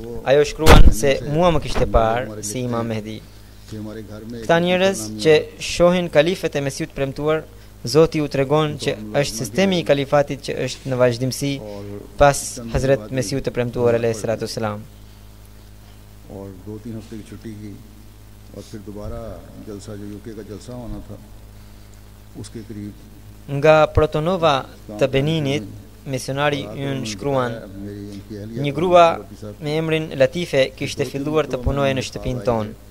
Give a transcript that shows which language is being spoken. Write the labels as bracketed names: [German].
[Albanian] Ajo shkruan se mua më kishte parë si Imam Mehdi. Këta njerëz që shohin kalifet e Mesiut premtuar, Zoti u tregon që është sistemi i kalifatit që është në vazhdimsi pas Hazret Mesiut të premtuar alayhi salatu wassalam. [Hindi] और 2-3 हफ्ते की छुट्टी की और फिर दोबारा जलसा जो यूके का जलसा होना था उसके करीब [Albanian] Nga Protonova të Beninit, misionari ynë shkruan, një grua me emrin Latife kishte filluar të punojë në shtëpinë tonë.